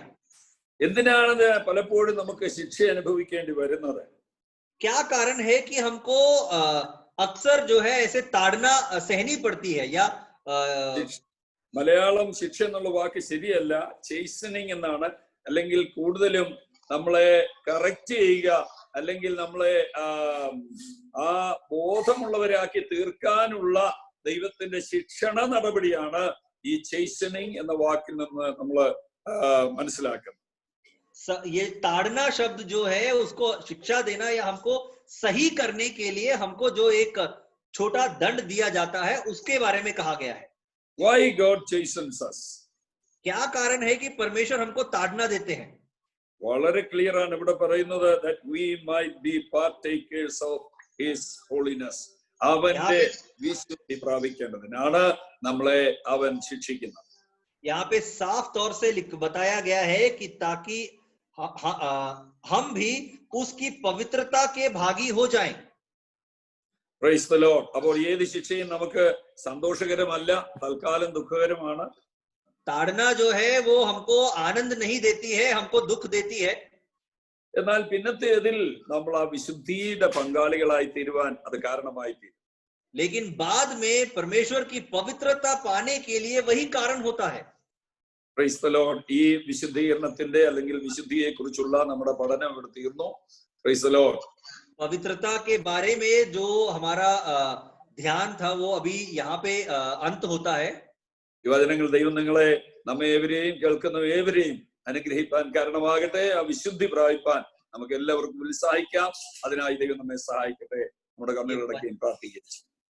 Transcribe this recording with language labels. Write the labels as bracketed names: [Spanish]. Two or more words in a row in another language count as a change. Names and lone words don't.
[Malayalam] എന്തിനാണ് പലപ്പോഴും നമുക്ക് ശിക്ഷ അനുഭവിക്കേണ്ടി വരുന്നത്? [Hindi] क्या कारण है कि हमको अक्सर जो है ऐसे ताड़ना सहनी पड़ती है? या [Malayalam] മലയാളം ശിക്ഷ എന്നുള്ള വാക്ക് ശരിയല്ല, ചേസനിങ് എന്നാണ്. അല്ലെങ്കിൽ കൂടുതലും നമ്മളെ കറക്റ്റ് ചെയ്യുക, അല്ലെങ്കിൽ നമ്മളെ ആ ബോധമുള്ളവരാക്കി തീർക്കാനുള്ള ദൈവത്തിന്റെ ശിക്ഷണ നടപടിയാണ് ഈ ചേസനിങ് എന്ന വാക്കിൽ നിന്ന് നമ്മൾ മനസ്സിലാക്കുന്നത്. [Hindi] ये ताड़ना शब्द जो है उसको शिक्षा देना या हमको सही करने के लिए हमको जो एक छोटा दंड दिया जाता है उसके बारे में कहा गया है. [English] Why God chastens us? [Hindi] क्या कारण है कि परमेश्वर हमको ताड़ना देते हैं? [Malayalam] വളരെ ക്ലിയർ ആണ് ഇവിടെ പറയുന്നത്, [English] that we might be partakers of His holiness. [Malayalam] അവന്റെ വിശുദ്ധി പ്രാപിക്കേണ്ടതിനാണ് നമ്മളെ അവൻ ശിക്ഷിക്കുന്നത്. [Hindi] यहाँ पे साफ तौर से बताया गया है कि ताकि हम भी उसकी पवित्रता के भागी हो जाएं. [English] Praise the Lord. [Malayalam] അപ്പോൾ ഏത് ശിക്ഷയും നമുക്ക് സന്തോഷകരമല്ല, തൽക്കാലം ദുഃഖകരമാണ്. [Hindi] ताड़ना जो है वो हमको आनंद नहीं देती है, हमको दुख देती है. [Malayalam] എന്നാൽ പിന്നത്തേതിൽ നമ്മൾ ആ വിശുദ്ധിയുടെ പങ്കാളികളായി തീരുവാൻ അത് കാരണമായി തീരും. [Hindi] लेकिन बाद में परमेश्वर की पवित्रता पाने के लिए वही कारण होता है. [English] Praise the Lord. [Malayalam] ഈ വിശുദ്ധീകരണത്തിന്റെ അല്ലെങ്കിൽ വിശുദ്ധിയെ കുറിച്ചുള്ള നമ്മുടെ പഠനം ഇവിടെ തീർന്നു. [English] Praise the Lord. [Hindi] पवित्रता के बारे में जो हमारा ध्यान था वो अभी यहाँ पे अंत होता है. [Malayalam] ഈ വചനങ്ങൾ ദൈവം നിങ്ങളെ നമ്മെ ഏവരെയും കേൾക്കുന്ന ഏവരെയും അനുഗ്രഹിപ്പാൻ കാരണമാകട്ടെ. ആ വിശുദ്ധി പ്രാപിപ്പാൻ നമുക്ക് എല്ലാവർക്കും ഉത്സാഹിക്കാം. അതിനായി ദൈവം നമ്മെ സഹായിക്കട്ടെ. നമ്മുടെ കണ്ണുകളടക്കുകയും പ്രാർത്ഥിക്കുകയും.